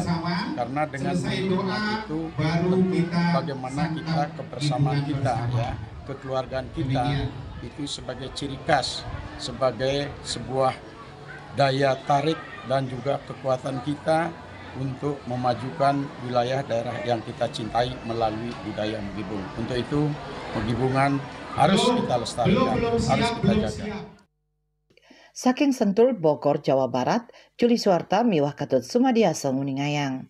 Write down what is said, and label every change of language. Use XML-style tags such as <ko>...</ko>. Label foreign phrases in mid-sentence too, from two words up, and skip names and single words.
<id>Karena dengan megibungan itu tentu bagaimana kita kebersamaan kita ya, kekeluargaan kita itu sebagai ciri khas, sebagai sebuah daya tarik dan juga kekuatan kita untuk memajukan wilayah daerah yang kita cintai melalui budaya megibung. Untuk itu megibungan harus kita lestarikan, harus kita jaga.</id> <ban>Saking Sentul Bogor Jawa Barat, Juli Suwarta miwah Ketut Sumadiasa Nguningayang.</ban>